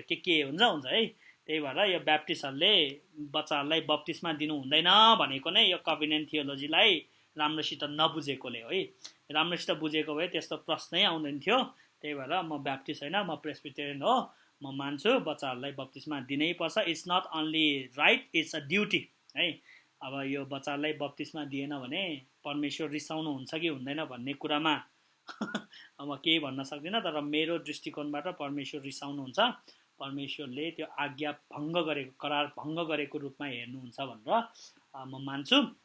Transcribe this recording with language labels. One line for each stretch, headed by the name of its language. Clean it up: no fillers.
Nepali: यो के हुन्छ है। त्यही भएर यो ब्याप्टिस्टहरूले बच्चाहरूलाई बप्तिस्मा दिनु हुँदैन भनेको नै यो कभिनेन्ट थियोलोजीलाई राम्रोसित नबुझेकोले हो है। राम्रोसित बुझेको भए त्यस्तो प्रश्नै आउँदैन थियो। त्यही भएर म ब्याप्टिस्ट होइन, म प्रेस्बिटेरियन हो। म मान्छु बच्चाहरूलाई बप्तिस्मा दिनै पर्छ।
English: It's not only right, it's a duty है।
Nepali: अब यो बच्चाहरूलाई बप्तिस्मा दिएन भने परमेश्वर रिसाउनुहुन्छ कि हुँदैन भन्ने कुरामा अब केही भन्न सक्दिनँ। तर मेरो दृष्टिकोणबाट परमेश्वर रिसाउनुहुन्छ। परमेश्वरले त्यो आज्ञा भङ्ग गरेको, करार भङ्ग गरेको रूपमा हेर्नुहुन्छ भनेर म मान्छु।